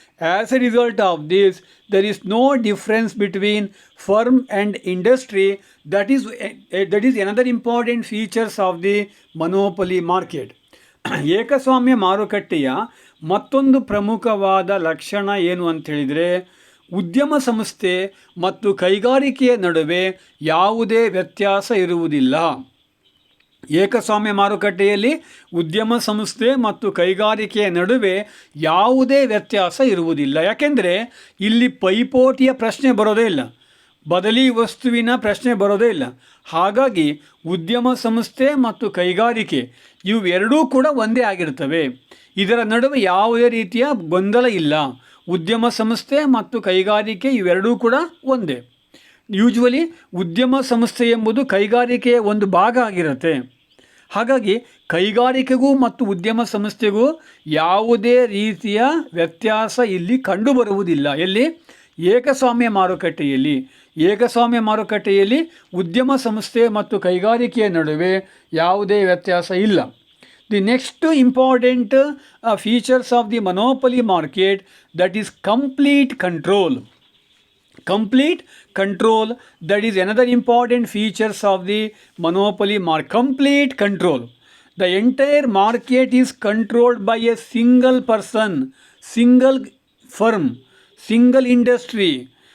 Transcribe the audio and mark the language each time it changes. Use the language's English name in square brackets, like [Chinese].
[English] As a result of this, there is no difference between firm and industry. That is another important features of the monopoly market. [Kannada] ಏಕಸ್ವಾಮ್ಯ ಮಾರುಕಟ್ಟೆಯ ಮತ್ತೊಂದು ಪ್ರಮುಖವಾದ ಲಕ್ಷಣ ಏನು ಅಂತ ಹೇಳಿದರೆ, ಉದ್ಯಮ ಸಂಸ್ಥೆ ಮತ್ತು ಕೈಗಾರಿಕೆಯ ನಡುವೆ ಯಾವುದೇ ವ್ಯತ್ಯಾಸ ಇರುವುದಿಲ್ಲ. ಏಕಸ್ವಾಮ್ಯ ಮಾರುಕಟ್ಟೆಯಲ್ಲಿ ಉದ್ಯಮ ಸಂಸ್ಥೆ ಮತ್ತು ಕೈಗಾರಿಕೆಯ ನಡುವೆ ಯಾವುದೇ ವ್ಯತ್ಯಾಸ ಇರುವುದಿಲ್ಲ. ಯಾಕೆಂದರೆ ಇಲ್ಲಿ ಪೈಪೋಟಿಯ ಪ್ರಶ್ನೆ ಬರೋದೇ ಇಲ್ಲ, ಬದಲಿ ವಸ್ತುವಿನ ಪ್ರಶ್ನೆ ಬರೋದೇ ಇಲ್ಲ. ಹಾಗಾಗಿ ಉದ್ಯಮ ಸಂಸ್ಥೆ ಮತ್ತು ಕೈಗಾರಿಕೆ ಇವೆರಡೂ ಕೂಡ ಒಂದೇ ಆಗಿರ್ತವೆ. ಇದರ ನಡುವೆ ಯಾವುದೇ ರೀತಿಯ ಗೊಂದಲ ಇಲ್ಲ. ಉದ್ಯಮ ಸಂಸ್ಥೆ ಮತ್ತು ಕೈಗಾರಿಕೆ ಇವೆರಡೂ ಕೂಡ ಒಂದೇ. ಯೂಶ್ವಲಿ ಉದ್ಯಮ ಸಂಸ್ಥೆ ಎಂಬುದು ಕೈಗಾರಿಕೆಯ ಒಂದು ಭಾಗ ಆಗಿರುತ್ತೆ. ಹಾಗಾಗಿ ಕೈಗಾರಿಕೆಗೂ ಮತ್ತು ಉದ್ಯಮ ಸಂಸ್ಥೆಗೂ ಯಾವುದೇ ರೀತಿಯ ವ್ಯತ್ಯಾಸ ಇಲ್ಲಿ ಕಂಡುಬರುವುದಿಲ್ಲ. ಎಲ್ಲಿ? ಏಕಸ್ವಾಮ್ಯ ಮಾರುಕಟ್ಟೆಯಲ್ಲಿ ಉದ್ಯಮ ಸಂಸ್ಥೆ ಮತ್ತು ಕೈಗಾರಿಕೆಯ ನಡುವೆ ಯಾವುದೇ ವ್ಯತ್ಯಾಸ ಇಲ್ಲ. [English] The next important features of the monopoly market, that is complete control. That is another important features of the monopoly market. Complete control. The entire market is controlled by a single person, single firm, single industry.